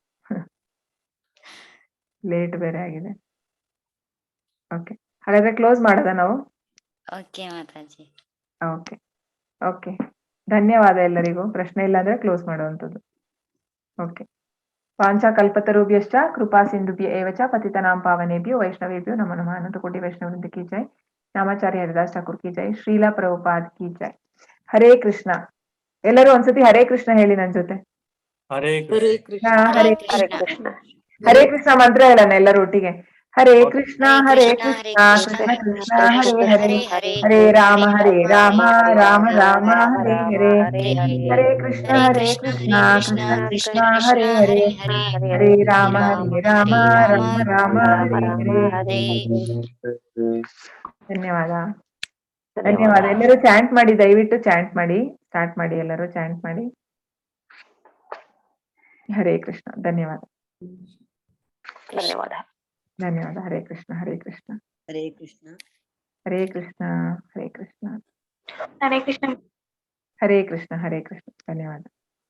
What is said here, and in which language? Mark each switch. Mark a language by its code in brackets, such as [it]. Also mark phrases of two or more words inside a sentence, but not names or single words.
[kn] ಲೇಟ್ ಬೇರೆ ಆಗಿದೆ. ಓಕೆ, ಹಾಗಾದ್ರೆ ಕ್ಲೋಸ್ ಮಾಡೋದಾ ನಾವು? ಓಕೆ ಮಾತಾಜಿ. ಓಕೆ ಓಕೆ, ಧನ್ಯವಾದ ಎಲ್ಲರಿಗೂ. ಪ್ರಶ್ನೆ ಇಲ್ಲ ಅಂದ್ರೆ ಕ್ಲೋಸ್ ಮಾಡುವಂಥದ್ದು. ಓಕೆ. [sa] ವಾಂಛಾ ಕಲ್ಪತರುಭ್ಯಶ್ಚ ಕೃಪಾ ಸಿಂಧುಭ್ಯ ಏವ ಚ ಪತಿತನಾಂ ಪಾವನೇಭ್ಯೋ ವೈಷ್ಣವೇಭ್ಯೋ ನಮೋ ನಮಃ. [kn] ಅನಂತ ಕೋಟಿ ವೈಷ್ಣವವೃಂದ [hi] की जय. [kn] ರಾಮಾಚಾರ್ಯ ಹರಿದಾಸ್ ಠಾಕೂರ್ [hi] की जय. [kn] ಶ್ರೀಲಾ ಪ್ರಭುಪಾದ್ [hi] की जय. [kn] ಹರೇ ಕೃಷ್ಣ. ಎಲ್ಲರೂ ಒಂದ್ಸತಿ ಹರೇ ಕೃಷ್ಣ ಹೇಳಿ ನನ್ ಜೊತೆ. ಹರೇ ಹರೇ ಕೃಷ್ಣ. ಹರೇ ಹರೇ ಕೃಷ್ಣ. ಕೃಷ್ಣ. ಹರೇ ಕೃಷ್ಣ ಮಂತ್ರ ಹೇಳೋಣ ಎಲ್ಲರೂ ಒಟ್ಟಿಗೆ. ಹರೇ ಕೃಷ್ಣ ಹರೇ ಕೃಷ್ಣ ಕೃಷ್ಣ ಕೃಷ್ಣ ಹರೇ ಹರೇ, ಹರೇ ರಾಮ ರಾಮ ರಾಮ ಹರೇ ಹರೇ, ಹರೇ ಕೃಷ್ಣ ಕೃಷ್ಣ ಕೃಷ್ಣ ಹರೇ ಹರೇ, ಹರೇ ರಾಮ ರಾಮ ರಾಮ ಹರೇ ಹರೇ. ಧನ್ಯವಾದ. ಧನ್ಯವಾದ. ಎಲ್ಲರೂ ಚಾಂಟ್ ಮಾಡಿ, ದಯವಿಟ್ಟು ಚಾಂಟ್ ಮಾಡಿ. ಸ್ಟಾರ್ಟ್ ಮಾಡಿ, ಎಲ್ಲರೂ ಚಾಂಟ್ ಮಾಡಿ. ಹರೇ ಕೃಷ್ಣ. ಧನ್ಯವಾದ. ಧನ್ಯವಾದ. ಧನ್ಯವಾದ. ಹರೇ ಕೃಷ್ಣ ಹರೇ ಕೃಷ್ಣ ಹರೇ ಕೃಷ್ಣ ಹರೇ ಕೃಷ್ಣ ಹರೇ ಕೃಷ್ಣ ಹರೇ ಕೃಷ್ಣ ಹರೇ ಕೃಷ್ಣ ಹರೇ ಕೃಷ್ಣ. ಧನ್ಯವಾದ.